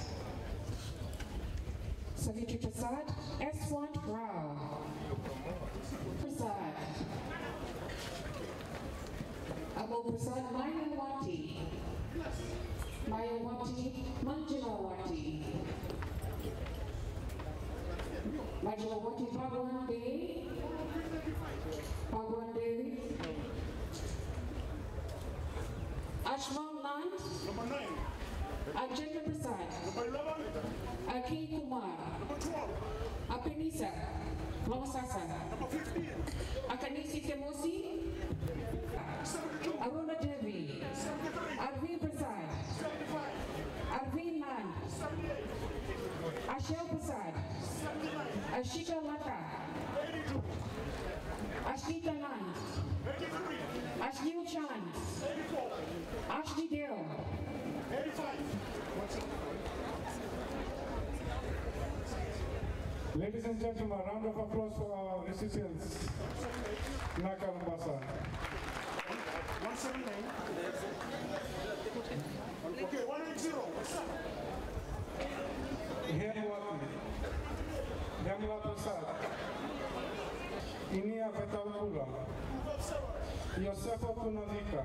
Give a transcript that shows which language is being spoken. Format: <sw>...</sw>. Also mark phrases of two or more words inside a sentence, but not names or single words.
<en>Savitri Prasad, S1 Rao. Prasad. Abu Prasad Mayawati. Mayawati Manjulawati. Manjulawati Bhagwan Devi. Bhagwan Devi. Ashmal Nand, number 9. Ajay Prasad, number 11. Aki Kumar, number 12. Apinisa, Lamasasa, number 15. Akanisi Temosi, 72. Aruna Devi, 73. Arvind Prasad, 75. Arvind Nand, 78. Ashel Prasad, 79. Ashika Lata, 82. Ashita Nand, 83. Ashil Chand, 84. Ashley Dale, 85. Ladies and gentlemen, a round of applause for our recipients. Naka Labasa. 179. Okay, 180. Hemla Prasad. Inia Vetalpula. Yosefa Punavika.</en>